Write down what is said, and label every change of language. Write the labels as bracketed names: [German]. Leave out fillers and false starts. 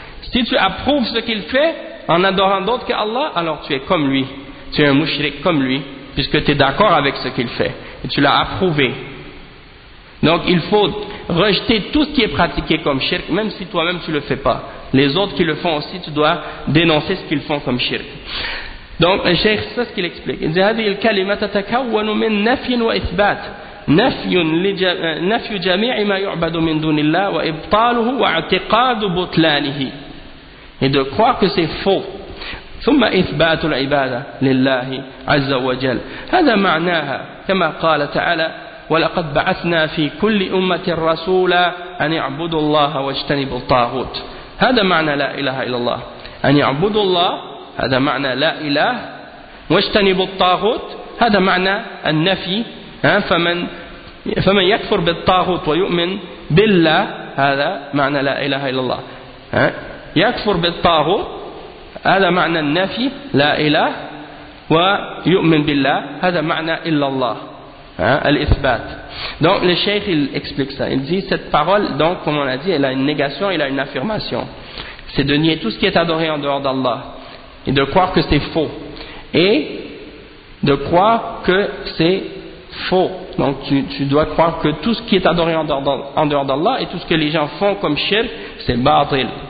[French] Si tu approuves ce qu'il fait en adorant d'autres que Allah, alors tu es comme lui, tu es un mushrik comme lui, puisque tu es d'accord avec ce qu'il fait. Et tu l'as approuvé. Donc il faut rejeter tout ce qui est pratiqué comme shirk, même si toi-même tu ne le fais pas. Les autres qui le font aussi, tu dois dénoncer ce qu'ils font comme shirk. Donc le cheikh, c'est ce qu'il explique. Il dit, [Arabic] « هذه الكلمة تتكون من نفي وإثبات نفي جميع ما يعبد من دون الله وإبطاله واعتقاد بطلانه » [French] Et de croire que c'est faux. [Arabic] ثم إثبات العبادة لله عز وجل هذا معناها كما قال تعالى ولقد بعثنا في كل أمة رسولا أن يعبدوا الله واجتنبوا الطاغوت هذا معنى لا إله إلا الله أن يعبدوا الله هذا معنى لا إله واجتنبوا الطاغوت هذا معنى النفي فمن يكفر بالطاغوت ويؤمن بالله هذا معنى لا إله إلا الله يكفر بالطاغوت هذا معنى النفي لا إله ويؤمن بالله هذا معنى إلا الله الإثبات. [French] Donc le cheikh il explique ça. Il dit cette parole donc comme on a dit elle a une négation, elle a une affirmation. C'est de nier tout ce qui est adoré en dehors d'Allah et de croire que c'est faux et de croire que c'est faux. Donc tu dois croire que tout ce qui est adoré en dehors d'Allah et tout ce que les gens font comme shirk c'est batil.